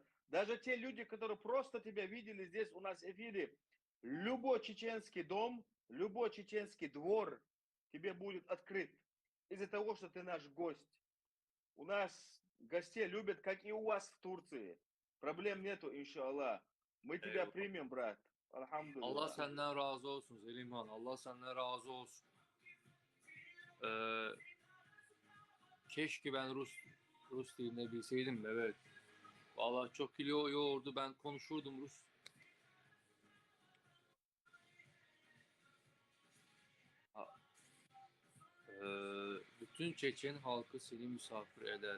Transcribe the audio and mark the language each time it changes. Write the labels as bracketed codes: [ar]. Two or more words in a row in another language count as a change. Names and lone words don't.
[ru] Даже те люди, которые просто тебя видели здесь у нас в эфире, любой чеченский дом, любой чеченский двор тебе будет открыт из-за того, что ты наш гость. У нас гостей любят, как и у вас в Турции. Проблем нету, иншаллах. Мы тебя [tr] Eyvallah. [ru] примем, брат. [tr] Allah [ru] Альхамдулилlah. [tr] senden razı olsun Selimhan. Allah senden razı olsun. Ee, keşke ben Rus dilini bilseydim. Evet. Vallahi çok iyi oldu. Ben konuşurdum Rus. Bütün Çeçen halkı seni misafir eder.